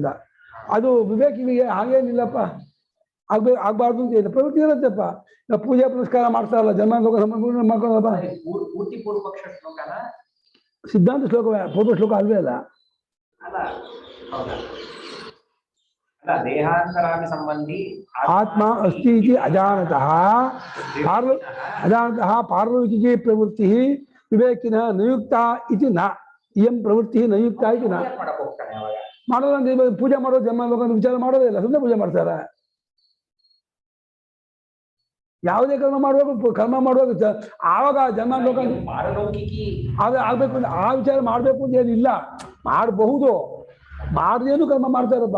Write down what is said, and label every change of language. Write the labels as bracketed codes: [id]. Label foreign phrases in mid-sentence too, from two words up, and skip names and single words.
[kn] ಅದು ವಿವೇಕಿಗೆ ಹಾಗೇನಿಲ್ಲಪ್ಪ, ಆಗ್ಬಾರ್ದು ಅಂತ ಇಲ್ಲ. ಪ್ರವೃತ್ತಿ ಇರುತ್ತಪ್ಪ. ಪೂಜೆ ಪುನಸ್ಕಾರ ಮಾಡ್ತಾರಲ್ಲ, ಜನ್ಮ ಲೋಕ ಸಂಬಂಧ ಮಾಡ್ಕೊಳ್ಳಪ್ಪ. ಸಿದ್ಧಾಂತ ಶ್ಲೋಕವೇ, ಪೂರ್ವ ಶ್ಲೋಕ ಅಲ್ವೇ ಅಲ್ಲ. [sa] ದೇಹಾಂತರಾಭಿ ಸಂಬಂಧಿ ಆತ್ಮ ಅಸ್ತಿ ಇತಿ ಅಜಾನತಃ ಅಜಾನತಃ ಪಾರಲೌಕಿಕಿ ಪ್ರವೃತ್ತಿ ವಿವೇಕಿನ ನಯುಕ್ತ ಇತಿ ನ. ಇಯಂ ಪ್ರವೃತ್ತಿ ನಯುಕ್ತ ಇತಿ ನ. [kn] ಮಾಡೋಲ್ಲ ಅಂತ ಪೂಜೆ ಮಾಡೋದು, ಜನ್ಮ ಲೋಕ ವಿಚಾರ ಮಾಡೋದೇ ಇಲ್ಲ, ಸುಮ್ಮನೆ ಪೂಜೆ ಮಾಡ್ತಾರೆ. ಯಾವುದೇ ಕರ್ಮ ಮಾಡ್ಬೇಕು, ಕರ್ಮ ಮಾಡುವಾಗ ಆವಾಗ ಜನ್ಮ ಲೋಕ ಆಗ್ಬೇಕು ಅಂತ ಆ ವಿಚಾರ ಮಾಡ್ಬೇಕು ಅಂತ ಏನಿಲ್ಲ. ಮಾಡಬಹುದು, ಮಾಡ್ದೇನು ಕರ್ಮ ಮಾಡ್ತಾರಪ್ಪ.